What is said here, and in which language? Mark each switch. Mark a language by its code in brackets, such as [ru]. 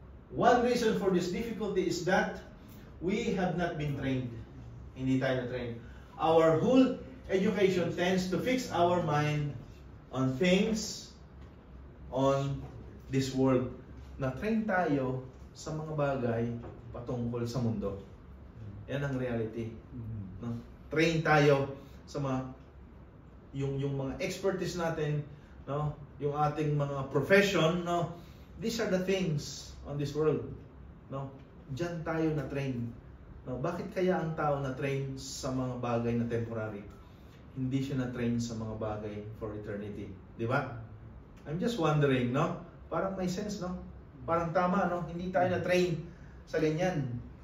[en] One reason for this difficulty is that we have not been trained. [tl] Hindi tayo na-trained. [en] Our whole education tends to fix our mind on things on this world. [tl] Na-train tayo sa mga bagay patungkol sa mundo. Yan ang reality. No? Train tayo sa yung mga expertise natin, no? Yung ating mga profession, no? [en] These are the things on this world, no? [tl] Diyan tayo na train. No? Bakit kaya ang tao na train sa mga bagay na temporary? Hindi siya na train sa mga bagay [en] for eternity, [tl] di ba? [en] I'm just wondering, [tl] no? Parang may sense, no? Parang tama, no? Hindi tayo na train sa ganyan.